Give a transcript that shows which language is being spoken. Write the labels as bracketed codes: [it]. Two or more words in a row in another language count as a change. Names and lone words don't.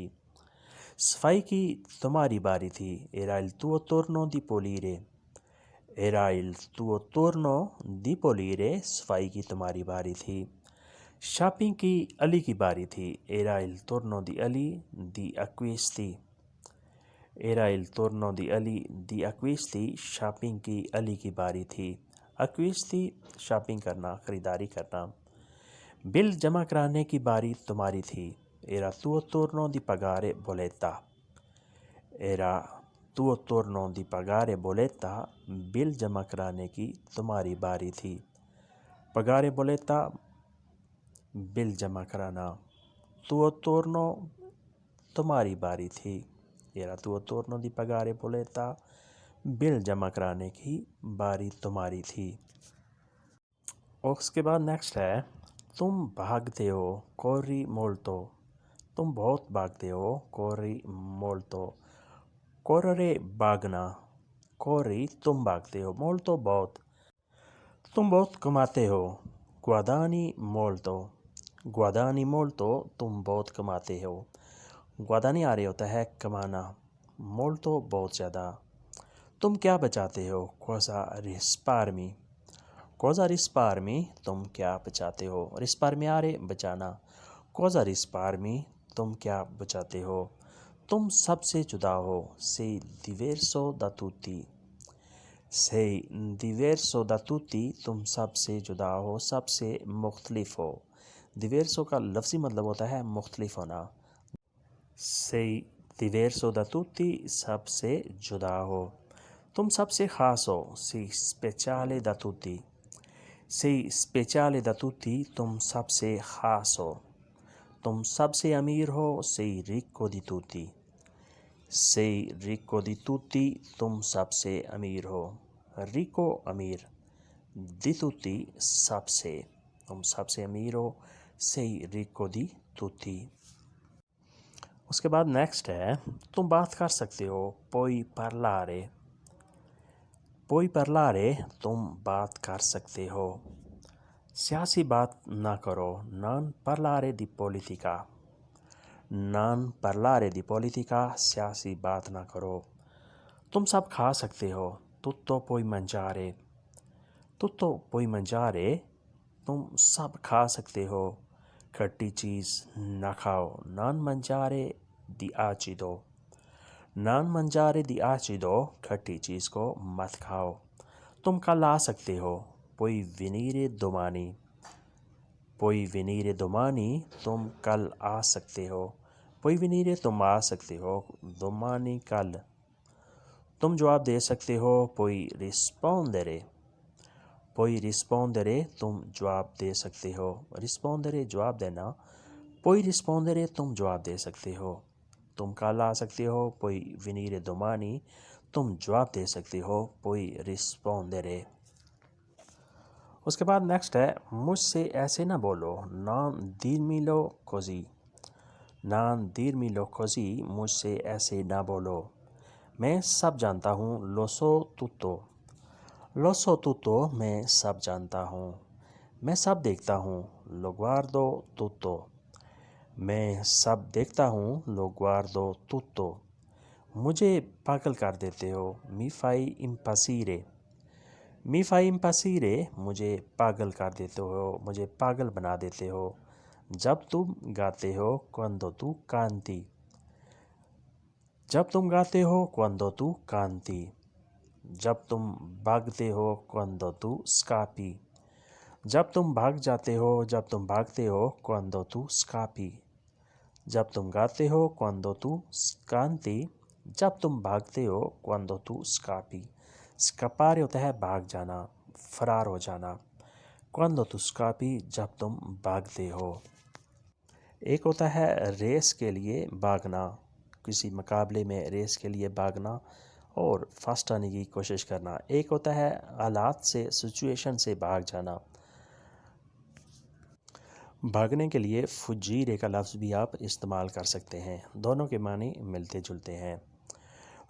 [ur] صفائی کی تمہاری باری تھی، [it] era il tuo turno di pulire، era il tuo turno di pulire، [ur] صفائی کی تمہاری باری تھی۔ شاپنگ کی علی کی باری تھی، [it] era il turno di Ali di acquisti، era il turno di Ali di acquisti، [ur] شاپنگ کی علی کی باری تھی۔ acquisti شاپنگ کرنا، خریداری کرنا۔ بل جمع کرانے کی باری تمہاری تھی، [it] era tuo turno di pagare bolletta، era tuo turno di pagare bolletta، [ur] بل جمع کرانے کی تمہاری باری تھی۔ [it] pagare bolletta [ur] بل جمع کرانا۔ [it] tuo turno [ur] تمہاری باری تھی، [it] era tuo turno di pagare bolletta، [ur] بل جمع کرانے کی باری تمہاری تھی۔ اور اس کے بعد نیکسٹ ہے تم بھاگتے ہو، [it] corri molto، [ur] تم بہت بھاگتے ہو، [it] corri molto۔ [ur] correre بھاگنا، corri تم بھاگتے ہو، molto بہت۔ تم بہت کماتے ہو، [it] guadagni molto، guadagni molto [ur] تم بہت کماتے ہو۔ guadagnare ہوتا ہے کمانا، molto بہت زیادہ۔ تم کیا بچاتے ہو، [it] cosa risparmi، cosa risparmi [ur] تم کیا بچاتے ہو، [it] risparmiare بچانا، cosa risparmi [ur] تم کیا بچاتے ہو۔ تم سب سے جدا ہو، [it] sei diverso da tutti، sei diverso da tutti [ur] تم سب سے جدا ہو، سب سے مختلف ہو۔ diverso کا لفظی مطلب ہوتا ہے مختلف ہونا۔ [it] sei diverso da tutti [ur] سب سے جدا ہو۔ تم سب سے خاص ہو، [it] sei speciale da tutti، sei speciale da tutti [ur] تم سب سے خاص ہو۔ تم سب سے امیر ہو، [it] sei ricco di tutti، sei ricco di tutti [ur] تم سب سے امیر ہو۔ ricco امیر، [it] di tutti [ur] سب سے، تم سب سے امیر ہو، [it] sei ricco di tutti۔ [ur] اس کے بعد نیکسٹ ہے تم بات کر سکتے ہو، [it] puoi parlare، puoi parlare [ur] تم بات کر سکتے ہو۔ سیاسی بات نہ کرو، [it] non parlare di politica، non parlare di politica [ur] سیاسی بات نہ کرو۔ تم سب کھا سکتے ہو، [it] tutto puoi mangiare، tutto puoi mangiare [ur] تم سب کھا سکتے ہو۔ کھٹی چیز نہ کھاؤ، [it] non mangiare di acido، non mangiare di acido [ur] کھٹی چیز کو مت کھاؤ۔ تم کل آ سکتے ہو، [it] puoi venire domani، puoi venire domani [ur] تم کل آ سکتے ہو۔ [it] puoi venire [ur] تم آ سکتے ہو، domani کل۔ تم جواب دے سکتے ہو، [it] puoi rispondere، puoi rispondere [ur] تم جواب دے سکتے ہو۔ rispondere جواب دینا، [it] puoi rispondere [ur] تم جواب دے سکتے ہو۔ تم کل آ سکتے ہو، [it] puoi venire domani [ur] تم جواب دے سکتے ہو، [it] puoi rispondere۔ [ur] اس کے بعد نیکسٹ ہے مجھ سے ایسے نہ بولو، [it] non dirmelo così، non dirmelo così [ur] مجھ سے ایسے نہ بولو۔ میں سب جانتا ہوں، [it] lo so tutto، lo so tutto [ur] میں سب جانتا ہوں۔ میں سب دیکھتا ہوں، [it] lo guardo tutto، [ur] میں سب دیکھتا ہوں، [it] lo guardo tutto۔ [ur] مجھے پاگل کر دیتے ہو، [it] mi fai impazzire، mi fai impazzire [ur] مجھے پاگل کر دیتے ہو، مجھے پاگل بنا دیتے ہو۔ جب تم گاتے ہو، [it] quando tu canti، [ur] جب تم گاتے ہو، [it] quando tu canti۔ [ur] جب تم بھاگتے ہو، [it] quando tu scappi، [ur] جب تم بھاگ جاتے ہو، جب تم بھاگتے ہو، [it] quando tu scappi۔ [ur] جب تم گاتے ہو، [it] quando tu canti، [ur] جب تم بھاگتے ہو، [it] quando tu scappi۔ [ur] scappare ہوتا ہے بھاگ جانا، فرار ہو جانا۔ [it] quando tu scappi [ur] جب تم بھاگتے ہو۔ ایک ہوتا ہے ریس کے لیے بھاگنا، کسی مقابلے میں ریس کے لیے بھاگنا اور فاسٹ آنے کی کوشش کرنا۔ ایک ہوتا ہے حالات سے، سچویشن سے بھاگ جانا۔ بھاگنے کے لیے fuggire کا لفظ بھی آپ استعمال کر سکتے ہیں، دونوں کے معنی ملتے جلتے ہیں۔